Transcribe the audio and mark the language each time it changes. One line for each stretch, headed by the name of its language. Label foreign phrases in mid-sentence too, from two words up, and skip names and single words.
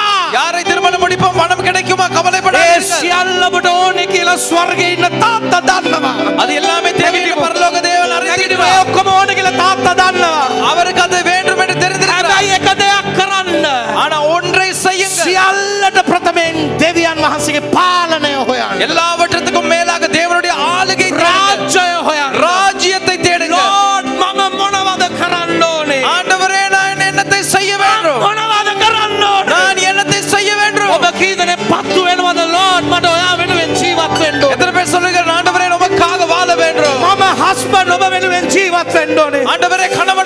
Tamil: யாரை திருமணம் முடிப்போம் பணம் கிடைக்குமா கவலைப்பட
Sinhala: ඒ
Tamil: வேண்டாம்.
Sinhala: සියල්ල ඔබට ඕනේ කියලා ස්වර්ගයේ ඉන්න තාත්තා දන්නවා.
Tamil: அது எல்லாமே தேவையான பரலோக தேவன்
Sinhala: නැගිටිම
Tamil: அறிந்திருக்கிறார்.
Sinhala: ඔක්කොම ඕනේ කියලා තාත්තා දන්නවා.
Tamil: அவருக்கு அது வேண்டும் என்று தெரிந்திருக்கிறார்.
Sinhala: හැබැයි එක දෙයක් කරන්න.
Tamil: ஆனா ஒன்றை செய்யுங்கள்.
Sinhala: සියල්ලට ප්‍රථමයෙන් දෙවියන් වහන්සේගේ පාලනය හොයන්න.
Tamil: எல்லாவற்றுக்கும் மேலாக தேவனுடைய ஆளுகை தேடுங்கள்.
Sinhala: රාජ්‍යය හොයන්න.
Tamil: ராஜ்யத்தை தேடுங்கள்.
Sinhala: Lord මම මොනවද කරන්න ඕනේ?
Tamil: ஆண்டவரே நான் என்னத்தை செய்ய வேண்டும்?
Sinhala: මොනවද කරන්න ඕනේ?
Tamil: நான் என்னத்தை செய்ய வேண்டும்?
Sinhala: ඔබ කී දෙනෙක් පත්තු වෙනවද? Lord මට ඔයා වෙනුවෙන් ජීවත් වෙන්න ඕනේ.
Tamil: எத்தனை பேர் சொல்லுங்கள் ஆண்டவரே உமக்காக வாழ வேண்டும்?
Sinhala: මම husband ඔබ වෙනුවෙන් ජීවත් වෙන්න ඕනේ.
Tamil: ஆண்டவரே